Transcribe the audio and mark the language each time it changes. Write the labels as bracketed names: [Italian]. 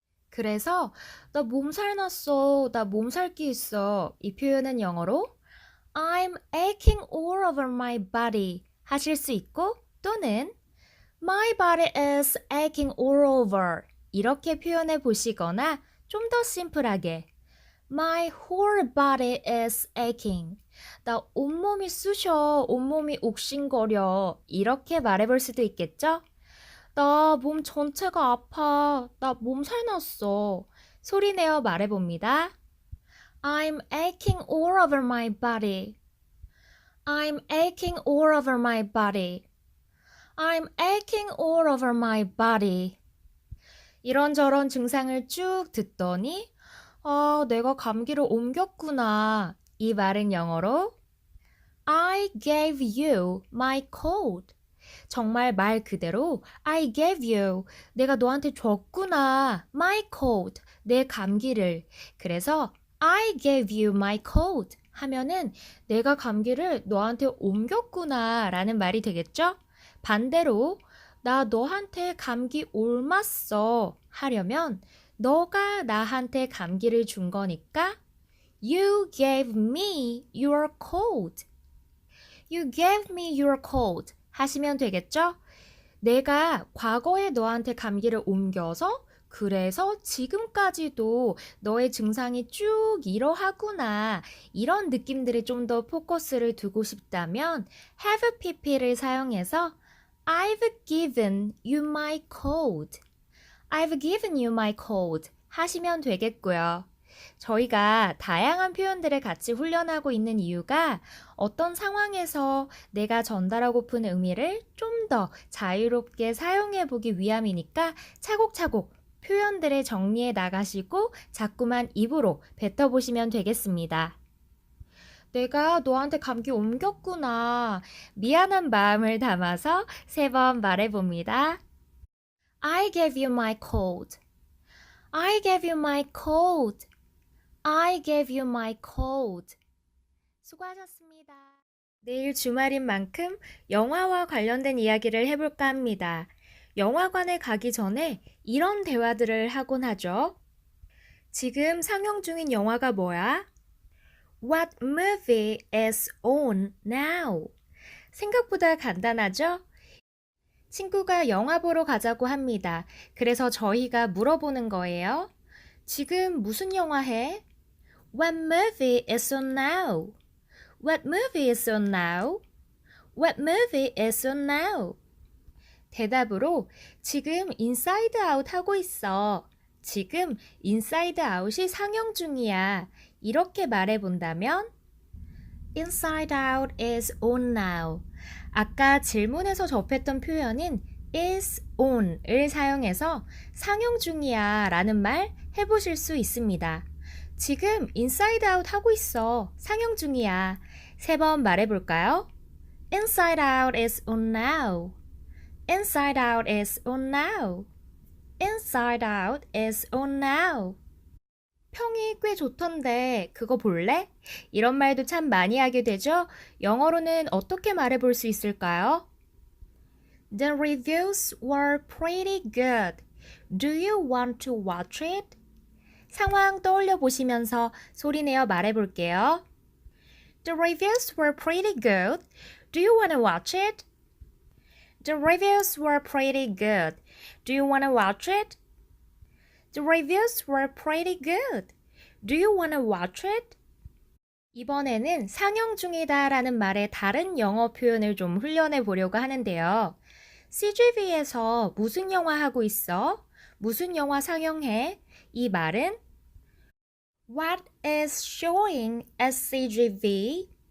[Korean] 그래서 나 몸살 났어, 나 몸살기 있어 이 표현은 영어로 [English] I'm aching all over my body [Korean] 하실 수 있고 또는 [English] My body is aching all over [Korean] 이렇게 표현해 보시거나 좀 더 심플하게 [English] My whole body is aching [Korean] 나 온몸이 쑤셔, 온몸이 옥신거려 이렇게 말해볼 수도 있겠죠? 나 몸 전체가 아파, 나 몸살 났어 소리 내어 말해봅니다. [English] I'm aching all over my body. I'm aching all over my body. I'm aching all over my body. [Korean] 이런저런 증상을 쭉 듣더니 내가 감기를 옮겼구나. 이 말은 영어로 [English] I gave you my cold. [Korean] 정말 말 그대로 [English] I gave you. [Korean] 내가 너한테 줬구나. [English] my cold. [Korean] 내 감기를. 그래서 [English] I gave you my cold [Korean] 하면은 내가 감기를 너한테 옮겼구나 라는 말이 되겠죠? 반대로 나 너한테 감기 옮았어 하려면 너가 나한테 감기를 준 거니까 [English] You gave me your cold. You gave me your cold [Korean] 하시면 되겠죠? 내가 과거에 너한테 감기를 옮겨서 그래서 지금까지도 너의 증상이 쭉 이러하구나 이런 느낌들에 좀 더 포커스를 두고 싶다면 have pp를 사용해서 [English] I've given you my cold. I've given you my cold [Korean] 하시면 되겠고요. 저희가 다양한 표현들을 같이 훈련하고 있는 이유가 어떤 상황에서 내가 전달하고픈 의미를 좀 더 자유롭게 사용해 보기 위함이니까 차곡차곡 표현들을 정리해 나가시고 자꾸만 입으로 뱉어보시면 되겠습니다. 내가 너한테 감기 옮겼구나. 미안한 마음을 담아서 3번 말해봅니다. [English] I gave you my cold. I gave you my cold. I gave you my cold. [Korean] 수고하셨습니다. 내일 주말인 만큼 영화와 관련된 이야기를 해볼까 합니다. 영화관에 가기 전에 이런 대화들을 하곤 하죠. 지금 상영 중인 영화가 뭐야? [English] What movie is on now? [Korean] 생각보다 간단하죠? 친구가 영화 보러 가자고 합니다. 그래서 저희가 물어보는 거예요. 지금 무슨 영화 해? [English] What movie is on now? What movie is on now? What movie is on now? [Korean] 대답으로 지금 인사이드 아웃 하고 있어. 지금 인사이드 아웃이 상영 중이야. 이렇게 말해 본다면 [English] Inside Out is on now. [Korean] 아까 질문에서 접했던 표현인 is on을 사용해서 상영 중이야 라는 말 해보실 수 있습니다. 지금 인사이드 아웃 하고 있어. 상영 중이야. 3번 말해볼까요? [English] Inside Out is on now. Inside Out is on now. Inside Out is on now. [Korean] 평이 꽤 좋던데 그거 볼래? 이런 말도 참 많이 하게 되죠? 영어로는 어떻게 말해볼 수 있을까요? [English] The reviews were pretty good. Do you want to watch it? [Korean] 상황 떠올려 보시면서 소리내어 말해볼게요. [English] The reviews were pretty good. Do you want to watch it? The reviews were pretty good. Do you want to watch it? The reviews were pretty good. Do you want to watch it? [Korean] 이번에는 상영 중이다 라는 말의 다른 영어 표현을 좀 훈련해 보려고 하는데요. CGV에서 무슨 영화 하고 있어? 무슨 영화 상영해? 이 말은 [English] What is showing at CGV?